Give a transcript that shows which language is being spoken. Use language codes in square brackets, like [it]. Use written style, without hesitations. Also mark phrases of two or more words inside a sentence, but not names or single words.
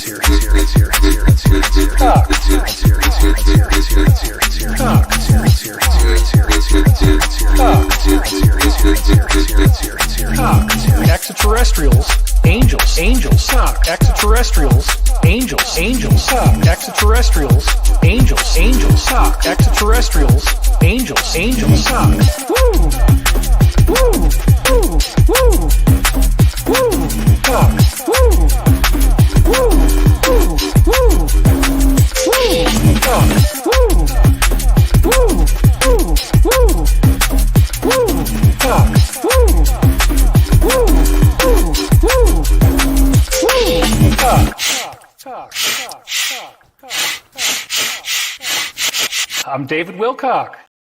[en] Extraterrestrials, angels, angels, extraterrestrials, angels, angels, extraterrestrials, angels, angels, extraterrestrials, angels, angels. Woo! Woo! Woo! Woo! Woo! Talk. Woo! Woo! Woo! Woo! Woo! Talk. Woo! Woo! Woo! Woo! Woo! Talk. Woo! Woo! Woo! Woo! Woo! Talk. Talk. Talk. Talk. I'm David Wilcock.